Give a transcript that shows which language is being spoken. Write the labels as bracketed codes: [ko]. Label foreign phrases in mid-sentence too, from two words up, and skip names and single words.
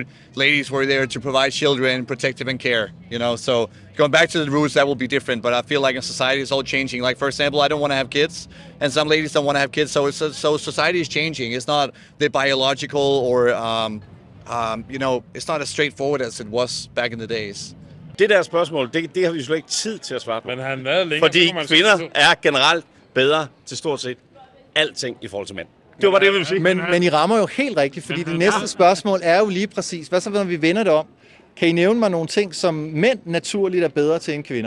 [en] Ladies were there to provide children, protective and care, So going back to the roots, that will be different. But I feel like in society, it's all changing. Like, for example, I don't want to have kids, and some ladies don't want to have kids. So society is changing. It's not the biological or, it's not as straightforward as it was back in the days. [da] Det der spørgsmål, det har vi slet ikke tid til at svare på. Men han været længere. Fordi kvinder er generelt bedre til stort set alting i forhold til mænd. Det var det, jeg ville sige. Men I rammer jo helt rigtigt, fordi det næste spørgsmål er jo lige præcis, hvad så når vi vender det om? Kan I nævne mig nogle ting, som mænd naturligt er bedre til end kvinder?